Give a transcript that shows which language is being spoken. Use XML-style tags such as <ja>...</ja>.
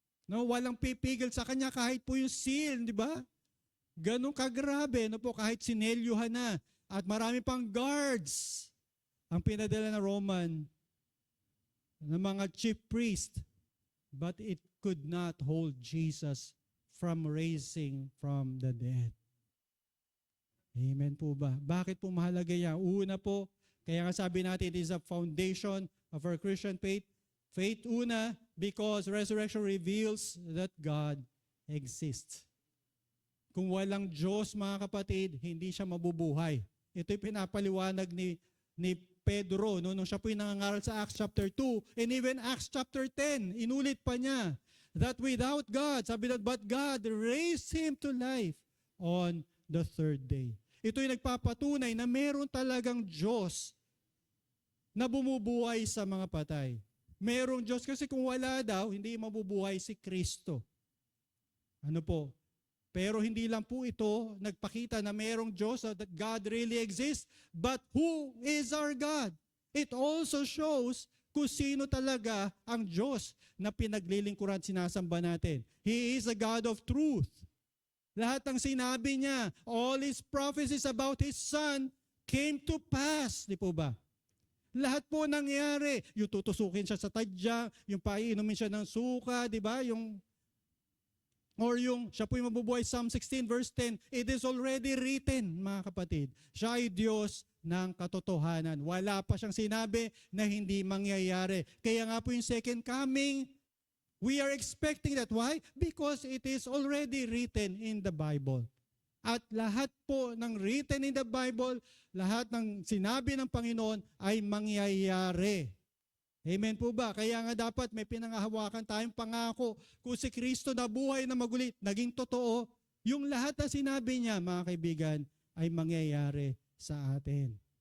<tl>No, walang pipigil sa kanya kahit po yung seal, di ba? Ganun kagrabe, no po, kahit sinelyuhan na at marami pang guards ang pinadala ng Roman ng mga chief priest,</tl> <en>but it could not hold Jesus from raising from the dead.</en> <tl>Amen po ba? Bakit po mahalaga yan? Una po, kaya nga sabi natin,</tl> <en>it is a foundation of our Christian faith. Faith una, because resurrection reveals that God exists.</en> <tl>Kung walang Diyos, mga kapatid, hindi siya mabubuhay. Ito'y pinapaliwanag ni Pedro nung siya po'y nangangaral sa Acts chapter 2 and even Acts chapter 10. Inulit pa niya</tl> <en>that without God, sabi na, but God raised Him to life on the third day.</en> <tl>Ito'y nagpapatunay na meron talagang Diyos na bumubuhay sa mga patay. Merong Diyos kasi kung wala daw, hindi mabubuhay si Kristo. Ano po? Pero hindi lang po ito nagpakita na merong Diyos,</tl> <en>that God really exists, but who is our God? It also shows</en> <tl>kung sino talaga ang Diyos na pinaglilingkuran at sinasamba natin.</tl> <en>He is a God of truth.</en> <tl>Lahat ng sinabi niya,</tl> <en>all His prophecies about His Son came to pass.</en> <tl>Di po ba? Lahat po nangyari. Yung tutusukin siya sa tadya, yung paiinumin siya ng suka, di ba? Or yung siya po yung mabubuhay, Psalm 16 verse 10,</tl> <en>it is already written,</en> <tl>mga kapatid. Siya ay Diyos ng katotohanan. Wala pa siyang sinabi na hindi mangyayari. Kaya nga po yung</tl> <en>second coming, we are expecting that. Why? Because it is already written in the Bible.</en> <tl>At lahat po ng</tl> <en>written in the Bible,</en> <tl>lahat ng sinabi ng Panginoon ay mangyayari. Amen po ba? Kaya nga dapat may pinangahawakan tayong pangako. Kung si Kristo na buhay na maguli, naging totoo, yung lahat na sinabi niya, mga kaibigan, ay mangyayari sa atin.</tl>